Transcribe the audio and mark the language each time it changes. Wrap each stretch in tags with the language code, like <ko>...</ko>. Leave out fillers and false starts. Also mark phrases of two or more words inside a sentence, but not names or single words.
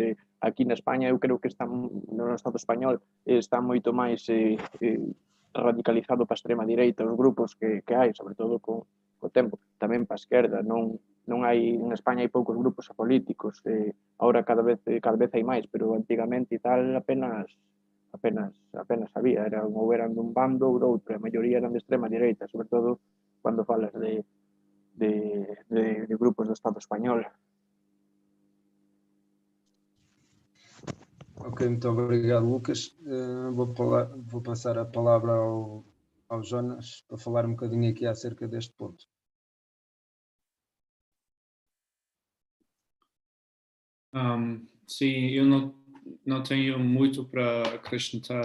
<gl>Aquí na España eu creo que no Estado español está moito máis radicalizado para a extrema direita os grupos que hai, sobre todo co tempo, tamén para a esquerda, non hai, en España hai poucos grupos apolíticos, agora cada vez hai máis, pero antigamente e tal apenas había, ou eran dun bando ou do outro, a maioría eran de extrema direita, sobre todo cando falas de grupos do Estado español.</gl> <pt>Ok, muito obrigado, Lucas. Vou passar a palavra ao Jonas para falar um bocadinho aqui acerca deste ponto. Sim, eu não tenho muito para acrescentar.</pt>